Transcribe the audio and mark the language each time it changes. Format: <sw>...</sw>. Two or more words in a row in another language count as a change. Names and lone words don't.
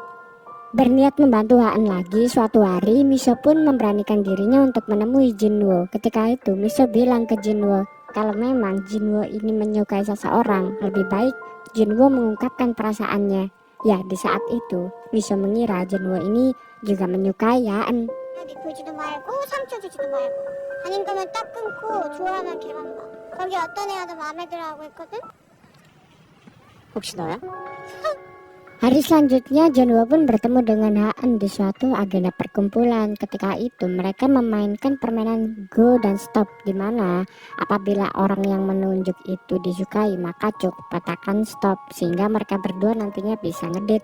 <id>Berniat membantu Haan lagi, suatu hari Miso pun memberanikan dirinya untuk menemui Jinwo. Ketika itu Miso bilang ke Jinwo kalau memang Jinwo ini menyukai seseorang, lebih baik Jinwo mengungkapkan perasaannya. Ya, di saat itu Miso mengira Jinwo ini juga menyukai Haan.</id> <ko>편하게 굴지도 말고 상처 주지도 말고 아닌 거면 딱 끊고 좋아하면 걔만 봐. 거기 어떤 애가 더 마음에 들어하고 있거든? 혹시 너야?</ko> <id>Hari selanjutnya Junwo pun bertemu dengan Haan di suatu agenda perkumpulan. Ketika itu mereka memainkan permainan go dan stop, di mana apabila orang yang menunjuk itu disukai maka cukup katakan stop sehingga mereka berdua nantinya bisa ngedit.</id>